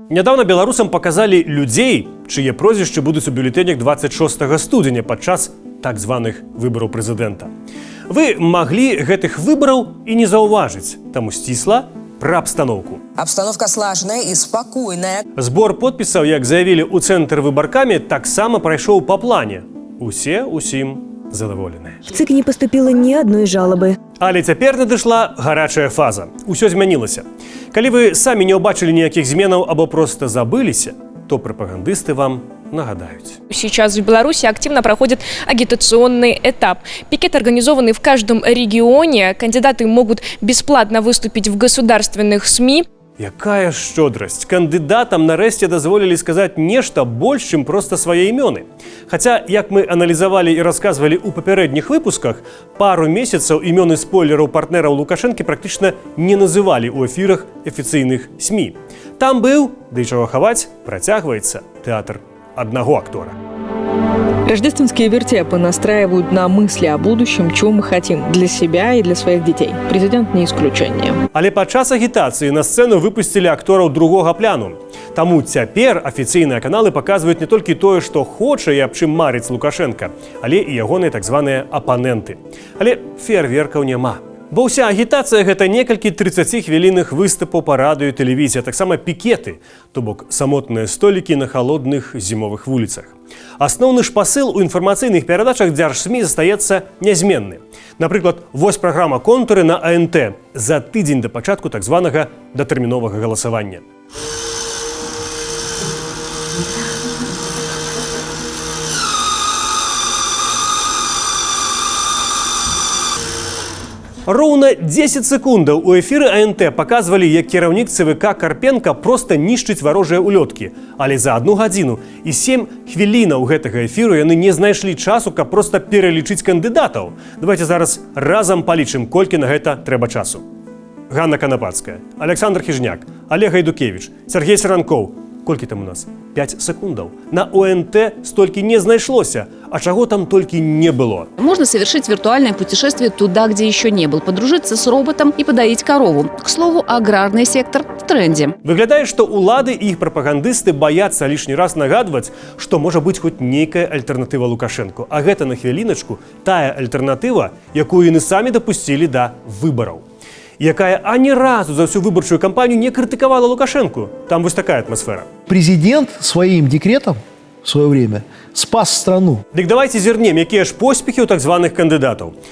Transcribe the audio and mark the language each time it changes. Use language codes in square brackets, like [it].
[be] Нядаўна беларусам паказалі людзей, чые прозвішчы будуць у бюлетэнях 26 студзеня падчас так званых выбараў прэзідэнта. Вы маглі гэтых выбараў і не заўважыць, таму сцісла пра абстаноўку. [ru] Обстановка слажная и спокойная. [be] Збор подпісаў, як заявілі ў цэнтр выбаркамі, таксама прайшоў па плане. Усе усім задаволеныя. [ru] В ЦИК не поступило ни одной жалобы. [be] Але цяпер надышла гарачая фаза. Усё змянілася. Калі вы самі не ўбачылі ніякіх зменаў або проста забыліся, то прапагандысты вам нагадаюць. [ru] Сейчас в Беларуси активно проходит агитационный этап. Пикет организованный в каждом регионе. Кандидаты могут бесплатно выступить в государственных СМИ. [be] Якая шчодрасць! Кандыдатам нарэшце дазволілі сказаць нешта больш, чым проста свае імёны. Хаця, як мы аналізавалі і расказвалі ў папярэдніх выпусках, пару месяцаў імёны спойлераў партнераў Лукашэнкі практычна не называлі ў эфірах афіцыйных СМІ. Там быў, ды чаго хаваць, працягваецца тэатр аднаго актора. [ru] Рождественские вертепы настраивают на мысли о будущем, чего мы хотим для себя и для своих детей. Президент не исключение. [be] Але падчас агітацыі на сцэну выпусцілі актораў другога пляну. Таму цяпер афіцыйныя каналы паказваюць не толькі тое, што хоча і аб чым марыць Лукашенка, але і ягоныя так званыя апаненты. Але феерверкаў няма. Бо ўся агітацыя – гэта некалькі 30-хвілінных выступаў па радыё і тэлевізіі, а таксама пікеты, то бок самотныя столікі на халодных зімовых вуліцах. Асноўны ж пасыл у інфармацыйных перадачах дзяржсмі застаецца нязменны. Напрыклад, вось праграма «Контуры» на АНТ за тыдзень да пачатку так званага датэрміновага галасавання. Роўна 10 секундаў у эфіры АНТ паказвалі, як кіраўнік ЦВК Карпенка проста нішчыць варожыя улёткі. Але за 1 гадзіну і 7 хвілінаў гэтага эфіру яны не знайшлі часу, каб проста пералічыць кандыдатаў. Давайте зараз разам палічым, колькі на гэта трэба часу. Ганна Канапацкая, Александр Хижняк, Олег Гайдукевич, Сергей Саранкоў. Колькі там у нас? 5 секундаў. На ОНТ столькі не знайшлося, а чаго там толькі не было. [ru] Можно совершить виртуальное путешествие туда, где еще не был, подружиться с роботом и подоить корову. К слову, аграрный сектор в тренде. [be] Выглядае, што улады і іх прапагандысты баяцца лішні раз нагадваць, што можа быць хоць нейкая альтэрнатыва Лукашэнку. А гэта на хвіліначку тая альтэрнатыва, якую яны самі дапусцілі да выбараў. Якая ані разу за всю выбарчую кампанію не крытыкавала Лукашенку. Там вось такая атмасфера. [ru] Президент своим декретом в свое время спас страну. [be] Дык давайте зірнем, якія ж поспехі ў так званых кандыдатаў.